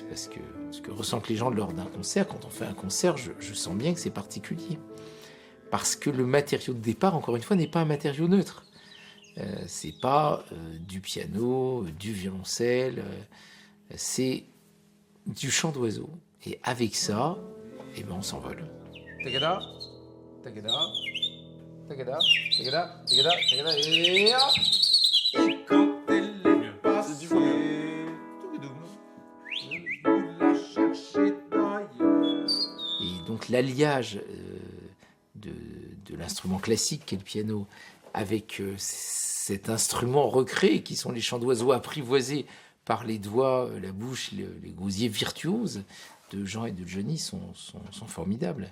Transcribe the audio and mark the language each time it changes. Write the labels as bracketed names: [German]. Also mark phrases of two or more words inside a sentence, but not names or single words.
[French] Parce que ce que ressentent les gens lors d'un concert, quand on fait un concert, je sens bien que c'est particulier. Parce que le matériau de départ, encore une fois, n'est pas un matériau neutre. C'est pas du piano, du violoncelle, c'est du chant d'oiseau. Et avec ça, eh ben on s'envole. Tagada, tagada, tagada, tagada, tagada, tagada, et quand elle est passée, vous la cherchez d'ailleurs. Et donc l'alliage de l'instrument classique qu'est le piano avec cet instrument recréé qui sont les chants d'oiseaux apprivoisés par les doigts, la bouche, les gosiers virtuoses de Jean et de Johnny sont formidables.